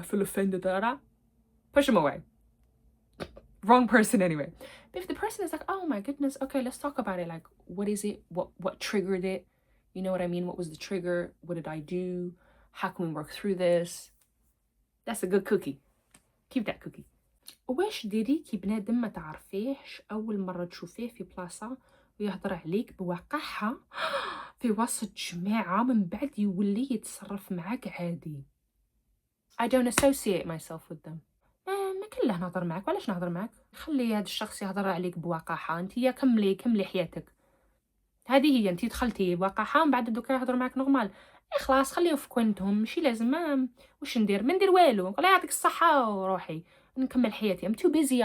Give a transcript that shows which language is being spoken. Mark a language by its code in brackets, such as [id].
[en] I feel offended, push them away. Wrong person anyway. But if the person is like, oh my goodness, okay, let's talk about it. Like, what is it? What triggered it? You know what I mean? What was the trigger? What did I do? How can we work through this? That's a good cookie. Keep that cookie. [ar] واش ديري كي بنادم ما تعرفيهش أول مرة تشوفيه في بلاصة ويهضر عليك بوقاحة في وسط جماعة من بعد يولي يتصرف معاك عادي. [en] I don't associate myself with them. [ar] ما كله نهضر معاك، وعلاش نهضر معاك؟ خلي هذا الشخص يهضر عليك بوقاحة، انتيا كملي حياتك. هذه هي، انتي دخلتي وقاحة من بعد دوكا يهضر معاك نورمال. خلاص خليهم في كوينتهم، ماشي لازم واش ندير؟ ما ندير والو، الله يعطيك الصحة وروحي نكمل حياتي. [en] I'm too busy.